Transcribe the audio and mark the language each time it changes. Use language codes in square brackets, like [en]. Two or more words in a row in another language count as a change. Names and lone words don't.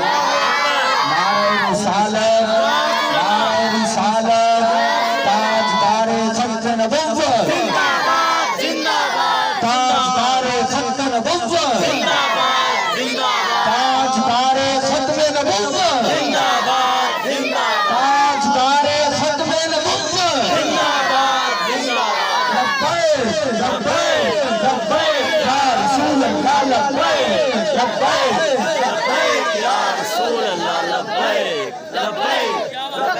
[ur] نعرہ رسالت نعرہ رسالت تاجدار خلق نبوت زندہ باد زندہ باد تاجدار خلق نبوت زندہ باد زندہ باد تاجدار ختم نبوت زندہ باد زندہ باد تاجدار ختم نبوت زندہ باد زندہ باد لبیک لبیک یا رسول اللہ لبیک لبیک لبیک یا رسول اللہ لبیک لبیک